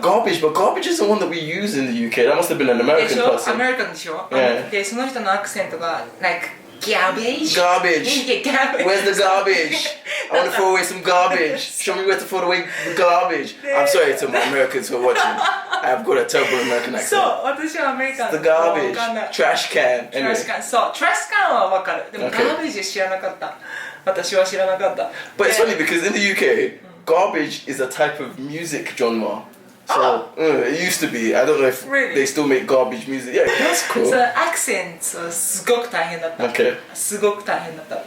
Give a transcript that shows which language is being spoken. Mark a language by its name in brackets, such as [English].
[English] Garbage, but garbage is the one that we use in the UK. That must have been an American person. [Japanese] American でしょ? [English] Yeah. [Japanese] で、その人のアクセントが、 [English] like, garbage. Garbage. Garbage. Where's the garbage? I want to throw away some garbage. Show me where to throw away the garbage. I'm sorry to my Americans who are watching. I've got a terrible American accent. [Japanese] そう、私はアメリカン [English] The garbage. Trash can. Anyway. Trash can. [Japanese] そう、trash can はわかる。でも、garbage 知らなかった。私は知らなかった。 [English] But it's funny because in the UK, garbage is a type of music genre. So it used to be. I don't know if they still make garbage music. Yeah, that's cool. [Japanese] So accents はすごく大変だった。すごく大変だった。